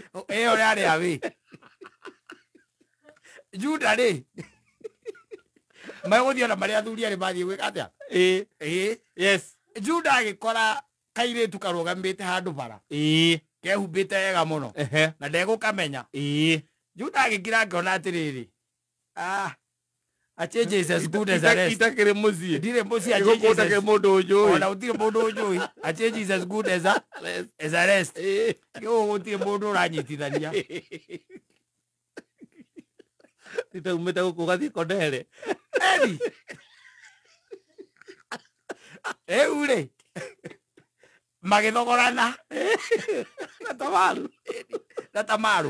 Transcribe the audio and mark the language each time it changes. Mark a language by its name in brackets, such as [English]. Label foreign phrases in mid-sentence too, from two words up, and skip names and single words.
[Kikuyu] ũrĩa arĩ awĩ Juda-rĩ magũthiĩ ona marĩa athuri arĩ mathiĩ gwĩka atĩa Juda agĩkora kairĩtu karũgamĩte handũ bara kehumbĩte wega mũno na ndegũkamenya Juda agĩkira akĩona atĩrĩrĩ [English] a change is as good as a rest [Kikuyu] itakĩrĩ mũciĩ ndirĩ mũciĩ gũkũtakĩrĩ mũndũ ũnjũĩ ona gũtirĩ mũndũ ũnjũĩ [English] a change is as good as a rest [Kikuyu] gũtirĩ mũndũ ũranyitithania itaumĩte gũkũ gathiĩ Kondere rĩu-rĩ magĩthogorana na Tamaro